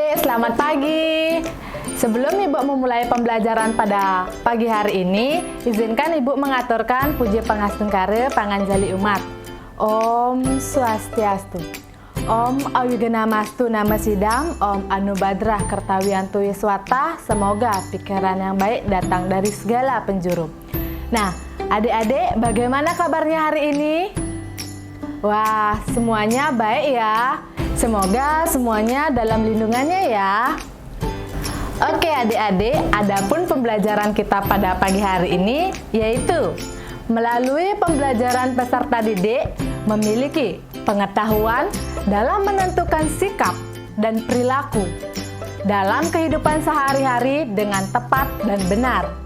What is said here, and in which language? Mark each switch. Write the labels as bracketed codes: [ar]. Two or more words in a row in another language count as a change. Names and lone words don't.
[id] selamat pagi. Sebelum Ibu memulai pembelajaran pada pagi hari ini, izinkan Ibu mengaturkan puji pangastungkara panganjali umat. [sa] Om Swastiastu. Om Awigenamastu Nama Sidam, Om Anubadrah Kertawiantu Yeswata. [id] Semoga pikiran yang baik datang dari segala penjuru. Nah, adik-adik, bagaimana kabarnya hari ini? Wah, semuanya baik ya. Semoga semuanya dalam lindungannya ya. Oke adik-adik, adapun pembelajaran kita pada pagi hari ini yaitu melalui pembelajaran peserta didik memiliki pengetahuan dalam menentukan sikap dan perilaku dalam kehidupan sehari-hari dengan tepat dan benar.